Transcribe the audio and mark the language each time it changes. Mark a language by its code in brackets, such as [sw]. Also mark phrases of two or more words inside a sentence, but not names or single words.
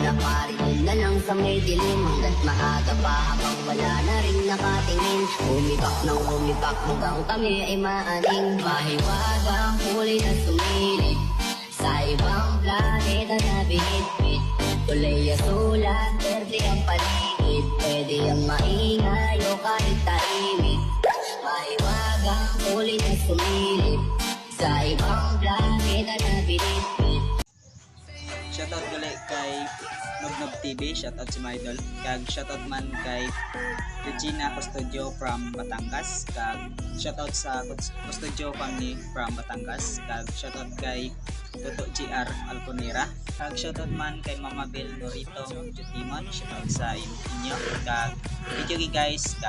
[tl] na pari yun na lang sa may dilim Hanggat maaga pa habang wala na rin nakatingin Umipak ng umipak hanggang kami ay maaning Mahiwagang huli na sumilip sa ibang planeta na binitbit Kulay sulat, berde ang paligid Pwede ang maingay o kahit tahimik Mahiwagang huli na sumilip Sa ibang planeta na binitbit [hil] Shoutout gali kay Nobnob TV, shoutout si my idol. Kag shoutout man kay Regina Custodio from Batangas. Kag shoutout sa Custodio family from Batangas. Kag shoutout kay Toto GR Alconera. Kag shoutout man kay Mama Bel Norito Jutimon. Shoutout sa inyo. Kag video guys.